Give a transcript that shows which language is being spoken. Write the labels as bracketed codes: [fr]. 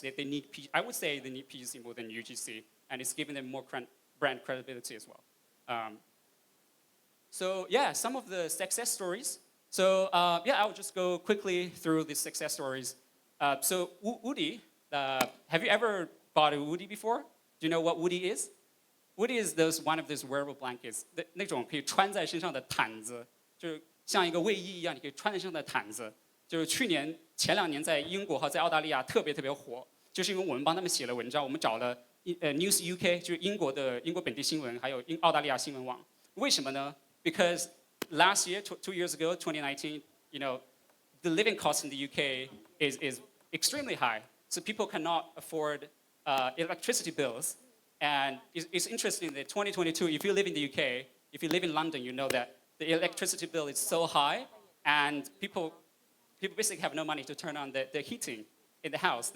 [en] They need I would say they need PGC more than UGC, and it's giving them more brand credibility as well. So yeah, some of the success stories. So I'll just go quickly through the success stories. So Woody, have you ever bought a Woody before? Do you know what Woody is? Woody is one of those wearable blankets. [zh] 那种可以穿在身上的毯子，就是像一个卫衣一样，你可以穿在身上的毯子。就是前2年在英国和在澳大利亚特别火，就是因为我们帮他们写了文章，我们找了News UK， 就是英国本地新闻，还有澳大利亚新闻网。为什么呢？ [en] Because last year, 2 years ago, 2019, the living cost in the UK is extremely high. So people cannot afford electricity bills. And it's interesting that 2022, if you live in the UK, if you live in London, you know that the electricity bill is so high, and people basically have no money to turn on the heating in the house.